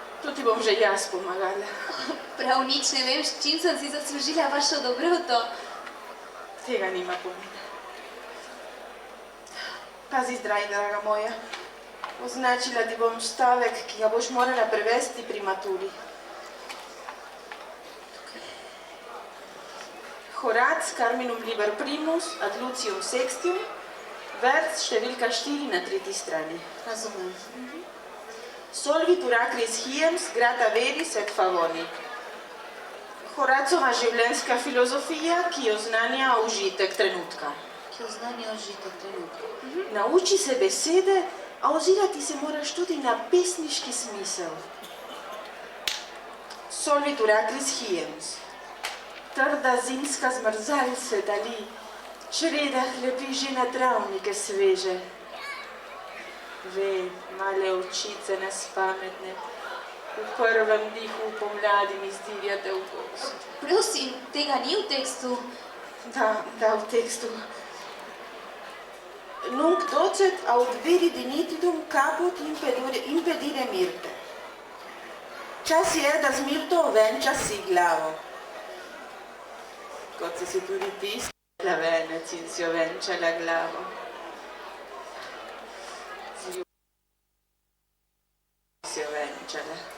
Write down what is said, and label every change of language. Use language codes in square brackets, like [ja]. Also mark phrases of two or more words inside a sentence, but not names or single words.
[sl] To ti bom že jaz pomagala. Prav nič ne vem, s čim sem si zaslužila vašo dobroto. Tega nima pomena. Pazi zdraj, draga moja. Označila ti bom stavek, ki ga boš morala prevesti pri maturi. [la] Horac Carminum liber primus ad Lucium sextium, [sl] verc številka 4 na [la] 3. [sl] strani. Razumem. [la] Solvitur acris hiems grata veris et favoni. [sl] Horacova življenjska filozofija, ki oznanja užitek trenutka. Ki oznanja užitek trenutka. Nauči se besede, a ozirati se moraš tudi na pesniški smisel. [la] Solvitur acris hiems. [sl] Trda zimska zmrzal se dali, čreda hlepi že na travnike sveže. Ve, male očice nespametne, v prvem dihu pomladi mi zdivjate v gost. Prosim, tega ni v tekstu. Da, v tekstu. [la] Nunc docet aut viridi nitidum caput impedire mirte. [sl] Čas je, da z mirto ovenča si glavo. Kot si tudi ti stala venec in si ovenčala glavo. Z ljubeznjo si ovenčala.